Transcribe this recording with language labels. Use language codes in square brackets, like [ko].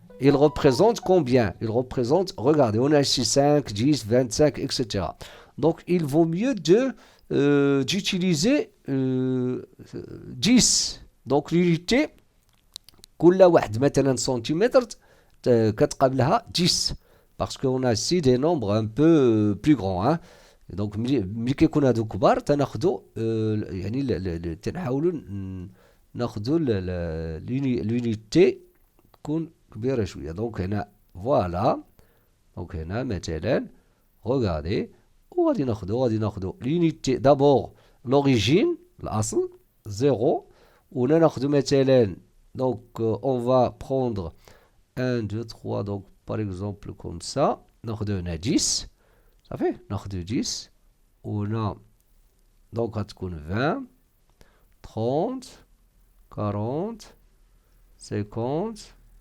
[fr] Il représente combien? Il représente, regardez, on a ici 5, 10, 25, etc. Donc il vaut mieux d'utiliser 10. [ar] Donc l'unité كل واحد مثلا سنتيمتر كتقابلها 10. [fr] Parce qu'on a ici des nombres un peu plus grands. Hein. [ar] Donc ملي كيكون هادو كبار تناخدو يعني تنحاولوا ناخدو l'unité تكون كبيرة شوية. Donc هنا voilà. Donc هنا مثلا regardez وغادي ناخدو l'unité d'abord l'origine الأصل 0 وهنا ناخدو مثلا [fr] donc on va prendre 1, 2, 3 donc par exemple comme ça [ar] ناخدو هنا 10 صافي ناخدو 10 وهنا donc غتكون 20 30 40 50